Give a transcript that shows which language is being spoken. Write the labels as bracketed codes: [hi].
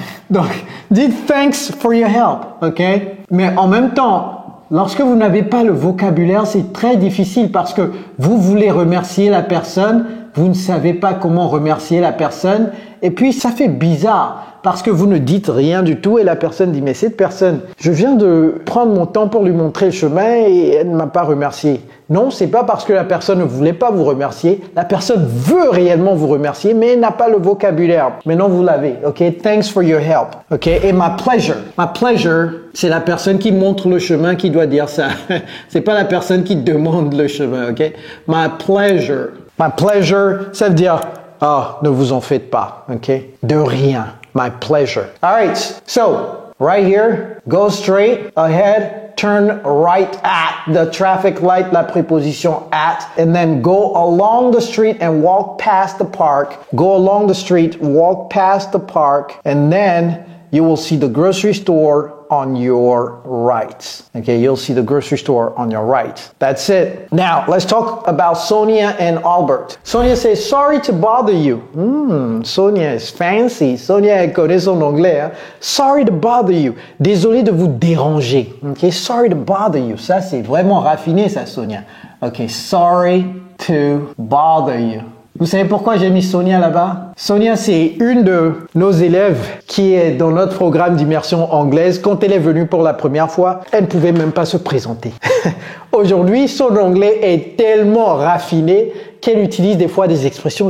[fr] Donc, dites [en] thanks for your help. OK? [fr] Mais en même temps, lorsque vous n'avez pas le vocabulaire, c'est très difficile parce que vous voulez remercier la personne, vous ne savez pas comment remercier la personne et puis ça fait bizarre. Parce que vous ne dites rien du tout et la personne dit mais cette personne, je viens de prendre mon temps pour lui montrer le chemin et elle ne m'a pas remercié. Non, c'est pas parce que la personne ne voulait pas vous remercier. La personne veut réellement vous remercier mais elle n'a pas le vocabulaire. Maintenant vous l'avez. Ok, [en] thanks for your help. [fr] Ok, et [en] my pleasure, [fr] c'est la personne qui montre le chemin qui doit dire ça. C'est pas la personne qui demande le chemin. Ok, [en] my pleasure, [fr] ça veut dire ne vous en faites pas. [en] Ok, [fr] de rien. [en] My pleasure. All right. So, right here, go straight ahead, turn right at the traffic light, [fr] la préposition at, [en] and then go along the street and walk past the park. Go along the street, walk past the park, and then you will see the grocery store on your right. Okay, you'll see the grocery store on your right. That's it. Now, let's talk about Sonia and Albert. Sonia says, sorry to bother you. Sonia is fancy. [fr] Sonia, elle connaît son anglais. Hein? [en] Sorry to bother you. [fr] Désolé de vous déranger. [en] Okay, sorry to bother you. [fr] Ça, c'est vraiment raffiné, ça, Sonia. [en] Okay, sorry to bother you. [fr] Vous savez pourquoi j'ai mis Sonia là-bas? Sonia, c'est une de nos élèves qui est dans notre programme d'immersion anglaise. Quand elle est venue pour la première fois, elle ne pouvait même pas se présenter. Aujourd'hui, son anglais est tellement raffiné qu'elle utilise des fois des expressions.